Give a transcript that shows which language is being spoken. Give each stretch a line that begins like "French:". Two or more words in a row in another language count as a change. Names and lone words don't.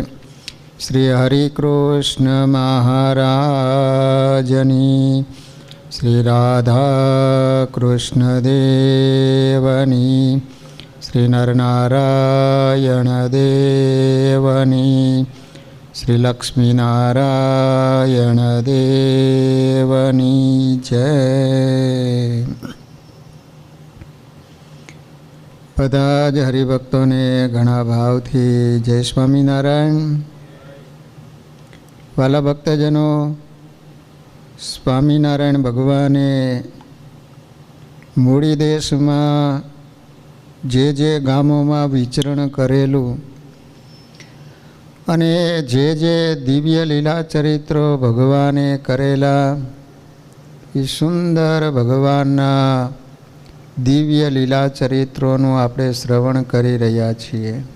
Gujarati: શ્રી હરિકૃષ્ણ મહારાજની, શ્રી રાધા કૃષ્ણ દેવની, શ્રી નરનારાયણ દેવની, શ્રી લક્ષ્મીનારાયણ દેવની જય। બધા જ હરિભક્તોને ઘણા ભાવથી જય સ્વામિનારાયણ। વાલા ભક્તજનો, સ્વામિનારાયણ ભગવાને મૂળી દેશમાં જે ગામોમાં વિચરણ કરેલું અને જે દિવ્ય લીલા ચરિત્રો ભગવાને કરેલા એ સુંદર ભગવાનના દિવ્ય લીલા ચરિત્રોનું આપણે શ્રવણ કરી રહ્યા છીએ।